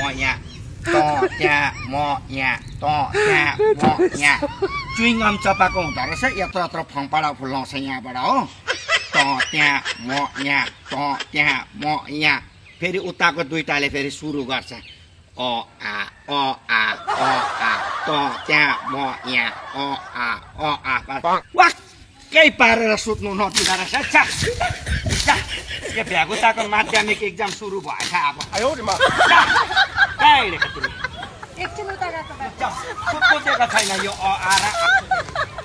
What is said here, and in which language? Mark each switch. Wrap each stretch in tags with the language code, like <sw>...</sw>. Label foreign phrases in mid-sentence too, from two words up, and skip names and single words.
<ne>यहाँ त त्यहाँ म यहाँ त त्यहाँ म यहाँ चुइङम चपाएको हुँदो रहेछ यत्रो यत्रो फङपाडा फुल्लाउँछ यहाँबाट हो त त्यहाँ म यहाँ त त्यहाँ म यहाँ फेरि उताको दुईटाले फेरि सुरु गर्छ अ आ अ आ अ आ त त्यहाँ म यहाँ अ आ वाक्कै पारेर सुत्नु नदिँदो रहेछ यो भ्यागुताको माध्यमिक इक्जाम सुरु भएछ अब एकछिन उता गएको सुत्नु दिएको छैन यो अ आ र</ne>